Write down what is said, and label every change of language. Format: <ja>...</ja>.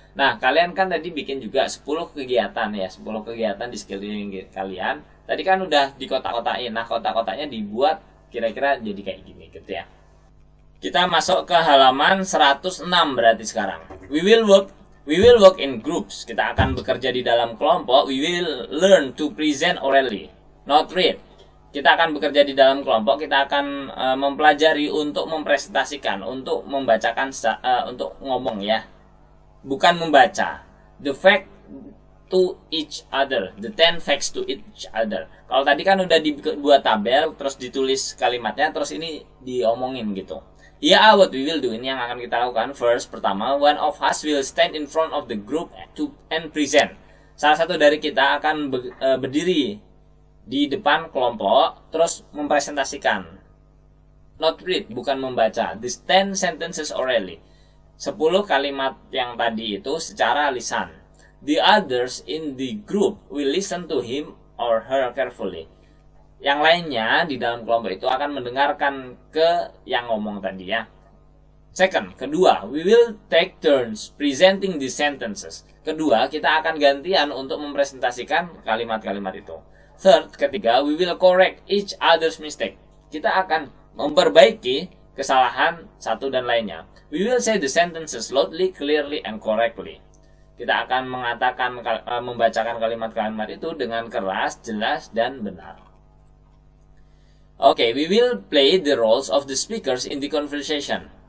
<id>Nah, kalian kan tadi bikin juga 10 kegiatan ya, 10 kegiatan di sekeliling kalian. Tadi kan udah di kotak-kotakin. Nah, kotak-kotaknya dibuat kira-kira jadi kayak gini gitu ya. Kita masuk ke halaman 106 berarti sekarang.</id> <en>We will work in groups.</en> <id>Kita akan bekerja di dalam kelompok.</id> <en>We will learn to present orally, not read.</en> <id>Kita akan bekerja di dalam kelompok. Kita akan mempelajari untuk mempresentasikan, untuk membacakan, untuk ngomong ya, bukan membaca.</id> <en>The fact to each other, the 10 facts to each other.</en> <id>Kalau tadi kan udah dibuat tabel, terus ditulis kalimatnya, terus ini diomongin gitu.</id> <en>Here are what we will do.</en> <id>Ini yang akan kita lakukan.</id> <en>First, pertama, one of us will stand in front of the group and present.</en> <id>Salah satu dari kita akan berdiri di depan kelompok, terus mempresentasikan.</id> <en>Not read, bukan membaca. These 10 sentences orally.</en> <id>10 kalimat yang tadi itu secara lisan.</id> <en>The others in the group will listen to him or her carefully.</en> <id>Yang lainnya di dalam kelompok itu akan mendengarkan ke yang ngomong tadi ya.</id> <en>Second, kedua, we will take turns presenting the sentences.</en> <id>Kedua, kita akan gantian untuk mempresentasikan kalimat-kalimat itu.</id> <en>Third, ketiga, we will correct each other's mistake.</en> <id>Kita akan memperbaiki kesalahan satu dan lainnya.</id> <en>We will say the sentences loudly, clearly, and correctly.</en> <id>Kita akan membacakan kalimat-kalimat itu dengan keras, jelas, dan benar.</id> <en>Okay, we will play the roles of the speakers in the conversation.</en>